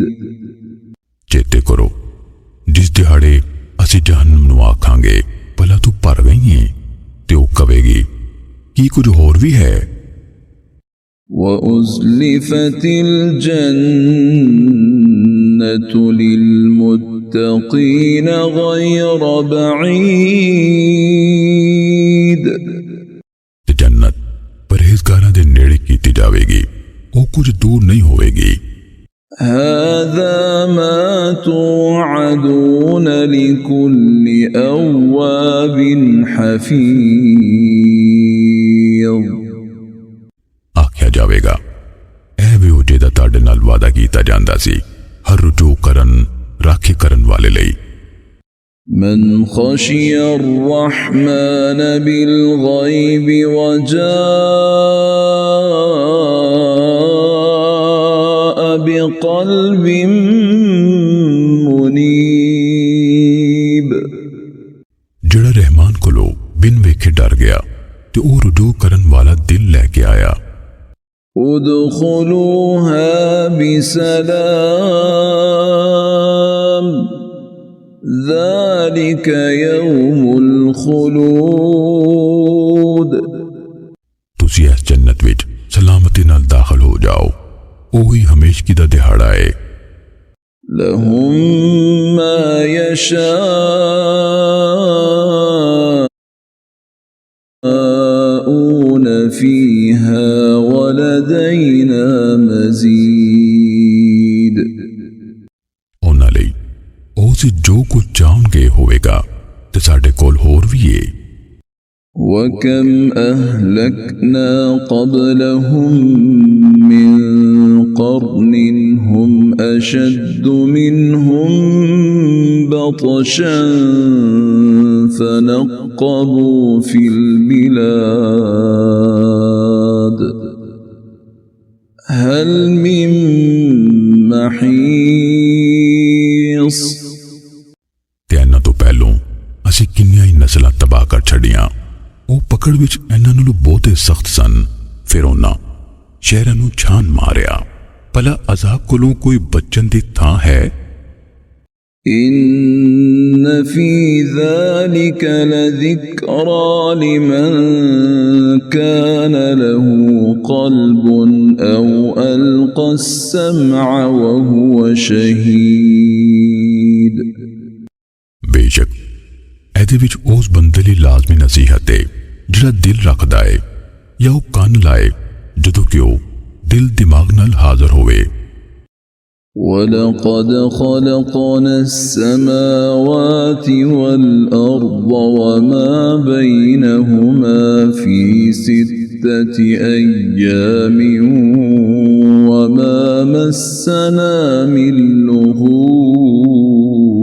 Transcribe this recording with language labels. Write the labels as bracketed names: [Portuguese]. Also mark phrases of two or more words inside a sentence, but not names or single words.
[Punjabi] ਚੇਤੇ ਕਰੋ ਜਿਸ ਦਿਹਾੜੇ ਅਸੀ ਜਹੰਨਮ ਨੂੰ ਆਖਾਂਗੇ ਭਲਾ ਤੂ ਭਰ ਗਈ ਹੈ ਤੇ ਓ ਕਵੇਗੀ ਕੀ ਕੁਛ ਹੋਰ ਭੀ ਹੈ। [Arabic] وأزلفت الجنة للمتقين غير بعيد [Punjabi] ਤੇ ਜੰਨਤ ਪਰਹੇਜ਼ਗਾਰਾਂ ਦੇ ਨੇੜੇ ਕੀਤੀ ਜਾਵੇਗੀ ਓ ਕੁਛ ਦੂਰ ਨਹੀਂ ਹੋਵੇਗੀ। [Arabic] هذا ما توعدون لكل أواب حفيظ [Punjabi] ਆਖਿਆ ਜਾਵੇਗਾ ਐ ਭੀ ਹੋ ਜੇਦਾ ਤਾੜੇ ਨਾਲ ਵਾਦਾ ਕੀਤਾ ਜਾਂਦਾ ਸੀ ਹਰ ਰੁਜੂ ਕਰਨ ਰਾਖੀ ਕਰਨ ਵਾਲੇ ਲਈ। [Arabic] من خشي الرحمن بالغيب وجاء بقلب منيب [Punjabi] ਜੜਾ ਰਹਿਮਾਨ ਕੋਲੋ ਬਿਨ ਵੇਖੇ ਡਰ ਗਿਆ ਤੇ ਓ ਰੁਜੂ ਕਰਨ ਵਾਲਾ ਦਿਲ ਲੇਕੇ ਆਇਆ। [Arabic] ادخلوها بسلام ذلك يوم الخلود [Punjabi] ਤੁਸੀ ਇਸ ਜੰਨਤ ਵਿਚ ਸਲਾਮਤੀ ਨਾਲ ਦਾਖ਼ਿਲ ਹੋ ਜਾਓ ਓਹੀ ਹਮੇਸ਼ਗੀ ਦਾ ਦਿਹਾੜਾ ਹੈ। [Arabic] لهم ما يشاءون فيها ولدينا مزيد [Punjabi] ਉਨ੍ਹਾਂ ਲਈ ਓਸੀ ਜੋ ਕੁਛ ਚਾਹਣਗੇ ਹੋਵੇਗਾ ਤੇ ਸਾਡੇ ਕੋਲ ਹੋਰ ਭੀ ਹੈ। [Arabic] وكم أهلكنا قبلهم من قرن هم أشد منهم بطشا فنقبوا في البلاد هل من محيص [Punjabi] ਤੇ ਇਨ੍ਹਾਂ ਤੋ ਪਹਿਲੋਂ ਅਸੀ ਕਿੰਨੀਆਂ ਹੀ ਨਸਲਾਂ ਤਬਾਹ ਕਰ ਛੜੀਆਂ ਓ ਪਕੜ ਵਿਚ ਇਨ੍ਹਾਂ ਨਾਲੋਂ ਬਹੁਤੇ ਸਖ਼ਤ ਸਨ ਫਿਰ ਉਨ੍ਹਾਂ ਸ਼ਹਿਰਾਂ ਨੂੰ ਛਾਨ ਮਾਰਿਆ ਭਲਾ ਅਜ਼ਾਬ ਕੋਲੋਂ ਕੋਈ ਬਚਨ ਦੀ ਥਾਂ ਹੈ। [Arabic] إن في ذلك لذكرى لمن كان له قلب أو ألقى السمع وهو شهيد [Punjabi] ਬੇਸ਼ੱਕ ਐਦੇ ਵਿਚ ਉਸ ਬੰਦੇ ਲਈ ਲਾਜ਼ਮੀ ਨਸੀਹਤ ਹੈ ਜਿਹੜਾ ਦਿਲ ਰਖਦਾ ਹੈ ਯਾ ਵੋ ਕਾਨ ਲਾਏ ਜਦੋਂ ਕਿ ਵੋ ਦਿਲ ਦਿਮਾਗ਼ ਨਾਲ ਹਾਜ਼ਿਰ ਹੋਵੇ। [Arabic] ولقد خلقنا السماوات والأرض وما بينهما في 6 أيام وما مسنا من لغوب